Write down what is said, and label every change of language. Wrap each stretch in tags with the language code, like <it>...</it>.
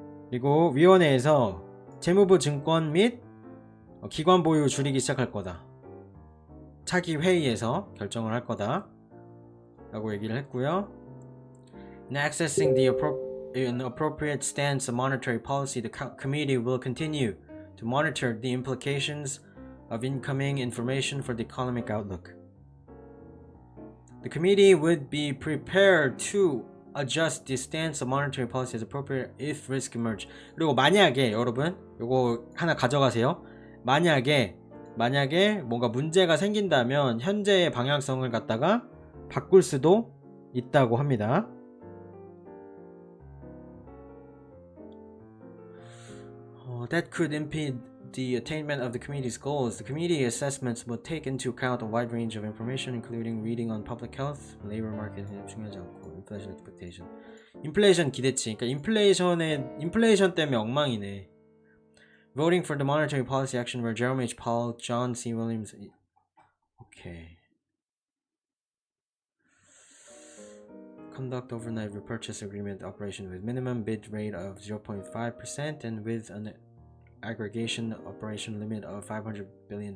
<ko>그리고 위원회에서 재무부 증권 및 기관 보유 줄이기 시작할 거다. 차기 회의에서 결정을 할 거다 라고 얘기를 했고요.</ko> <en>In accessing an appropriate stance of monetary policy, the committee will continue to monitor the implications of incoming information for the economic outlook. The committee would be prepared to adjust the stance of monetary policy as appropriate if risk emerge.</en> <ko>그리고 만약에 여러분 요거 하나 가져가세요. 만약에 뭔가 문제가 생긴다면 현재의 방향성을 갖다가 바꿀 수도 있다고 합니다.</ko> <en>That could impede the attainment of the committee's goals. The committee assessments will take into account a wide range of information, including reading on public health, labor market</en> <ko>중요하지 않고,</ko> <en>inflation expectation.</en> <ko>인플레이션 기대치. 그러니까 인플레이션 때문에 엉망이네.</ko> <en>Voting for the monetary policy action were Jerome H. Powell, John C. Williams. Okay. Conduct overnight repurchase agreement operation with minimum bid rate of 0.5% and with an aggregation operation limit of $500 billion.</en>